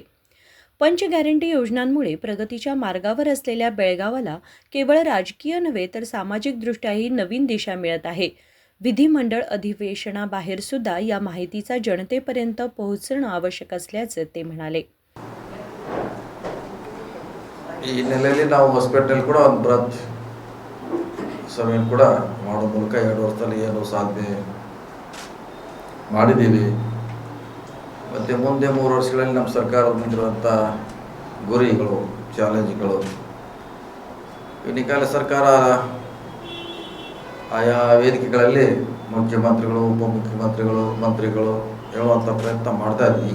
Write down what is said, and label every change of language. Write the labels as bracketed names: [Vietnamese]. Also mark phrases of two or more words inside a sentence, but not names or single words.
[Marathi] पंच गॅरंटी योजनांमुळे प्रगतीच्या मार्गावर असलेल्या बेळगावाला केवळ राजकीय नव्हे तर सामाजिकदृष्ट्याही नवीन दिशा मिळत आहे. विधिमंडळ अधिवेशनाबाहेर सुद्धा या माहितीचा जनतेपर्यंत पोहोचणं आवश्यक असल्याचं ते म्हणाले. [Kannada] ಈ ಹಿನ್ನೆಲೆಯಲ್ಲಿ ನಾವು ಹೊಸಪೇಟೆಯಲ್ಲಿ ಕೂಡ ಒಂದು ಬೃಹತ್ ಸಭೆಯನ್ನು ಕೂಡ ಮಾಡೋ ಮೂಲಕ 2 ವರ್ಷದಲ್ಲಿ ಏನು ಸಾಧನೆ ಮಾಡಿದ್ದೀವಿ ಮತ್ತು ಮುಂದೆ 3 ವರ್ಷಗಳಲ್ಲಿ ನಮ್ಮ ಸರ್ಕಾರದ ಮುಂದಿರುವಂಥ ಗುರಿಗಳು, ಚಾಲೆಂಜ್ಗಳು, ಈ ಸರ್ಕಾರ ಆಯಾ ವೇದಿಕೆಗಳಲ್ಲಿ ಮುಖ್ಯಮಂತ್ರಿಗಳು, ಉಪಮುಖ್ಯಮಂತ್ರಿಗಳು, ಮಂತ್ರಿಗಳು ಹೇಳುವಂಥ ಪ್ರಯತ್ನ ಮಾಡ್ತಾ ಇದ್ದೀವಿ.